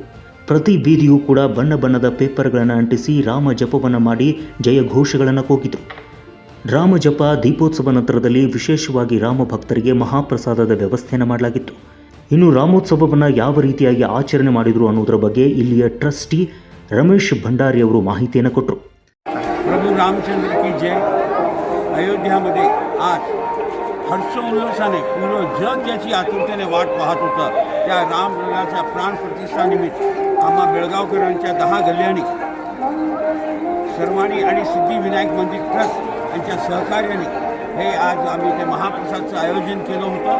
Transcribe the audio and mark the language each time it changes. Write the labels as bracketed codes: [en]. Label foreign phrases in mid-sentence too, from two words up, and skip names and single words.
[kn] ಪ್ರತಿ ಬೀದಿಯೂ ಕೂಡ ಬಣ್ಣ ಬಣ್ಣದ ಪೇಪರ್ಗಳನ್ನು ಅಂಟಿಸಿ ರಾಮ ಜಪವನ್ನು ಮಾಡಿ ಜಯ ಘೋಷಗಳನ್ನು ಕೂಗಿದರು. ರಾಮ ಜಪ ದೀಪೋತ್ಸವ ನಂತರದಲ್ಲಿ ವಿಶೇಷವಾಗಿ ರಾಮ ಭಕ್ತರಿಗೆ ಮಹಾಪ್ರಸಾದದ ವ್ಯವಸ್ಥೆಯನ್ನು ಮಾಡಲಾಗಿತ್ತು. ಇನ್ನು ರಾಮೋತ್ಸವವನ್ನು ಯಾವ ರೀತಿಯಾಗಿ ಆಚರಣೆ ಮಾಡಿದರು ಅನ್ನೋದರ ಬಗ್ಗೆ ಇಲ್ಲಿಯ ಟ್ರಸ್ಟಿ ರಮೇಶ್ ಭಂಡಾರಿ ಅವರು ಮಾಹಿತಿಯನ್ನು ಕೊಟ್ಟರು. [hi] प्रभू रामचंद्र की जय. [mr] अयोध्यामध्ये आज हर्षोल्लासाने पूर्ण जग ज्याची आतुरतेने वाट पाहत होतं त्या रामलल्लाच्या प्राणप्रतिष्ठानिमित्त आम्हा बेळगावकरांच्या 10 गल्ल्यांनी सर्वांनी आणि सिद्धिविनायक मंदिर ट्रस्ट यांच्या सहकार्याने हे आज आम्ही ते महाप्रसादचं आयोजन केलं होतं.